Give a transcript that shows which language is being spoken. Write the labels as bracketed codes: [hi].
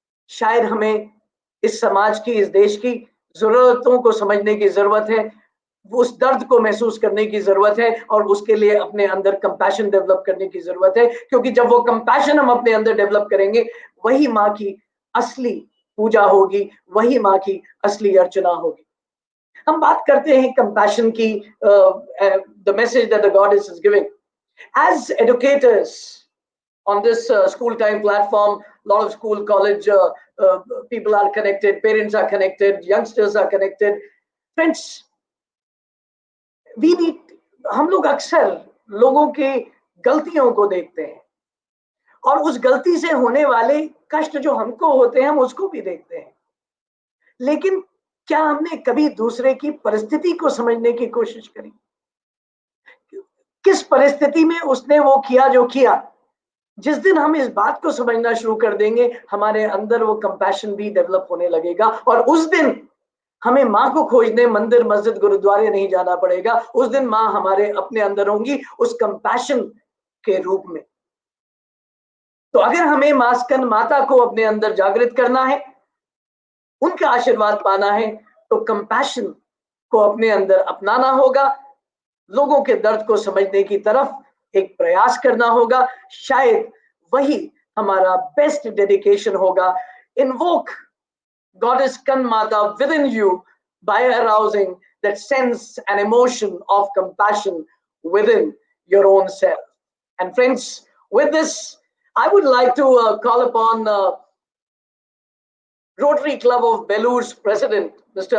[hi] शायद हमें इस समाज की, इस देश की जरूरतों को समझने की जरूरत है, उस दर्द को महसूस करने की जरूरत है, और उसके लिए अपने अंदर कंपैशन डेवलप करने की जरूरत है. क्योंकि जब वो कंपैशन हम अपने अंदर डेवलप करेंगे, वही माँ की असली पूजा होगी, वही माँ की असली अर्चना होगी. हम बात करते हैं कंपैशन की, [en] The message that the goddess is giving. As educators on this school time platform, a lot of school college people are connected, parents are connected, youngsters are connected. Friends, we need, [hi] हम लोग अक्सर लोगों के गलतियों को देखते हैं, और उस गलती से होने वाले कष्ट जो हमको होते हैं, हम उसको भी देखते हैं. लेकिन क्या हमने कभी दूसरे की परिस्थिति को समझने की कोशिश करी? किस परिस्थिति में उसने वो किया जो किया? जिस दिन हम इस बात को समझना शुरू कर देंगे, हमारे अंदर वो कंपैशन भी डेवलप होने लगेगा, और उस दिन हमें माँ को खोजने मंदिर, मस्जिद, गुरुद्वारे नहीं जाना पड़ेगा. उस दिन माँ हमारे अपने अंदर होंगी, उस कंपैशन के रूप में. तो अगर हमें माँ स्कंद माता को अपने अंदर जागृत करना है, उनका आशीर्वाद पाना है, तो कंपैशन को अपने अंदर अपनाना होगा, लोगों के दर्द को समझने की तरफ एक प्रयास करना होगा. शायद वही हमारा बेस्ट डेडिकेशन होगा. [en] Invoke Goddess Skandmata within you by arousing that sense and emotion of compassion within your own self. And friends, with this, I would like to call upon Rotary Club of Belur's president, Mr.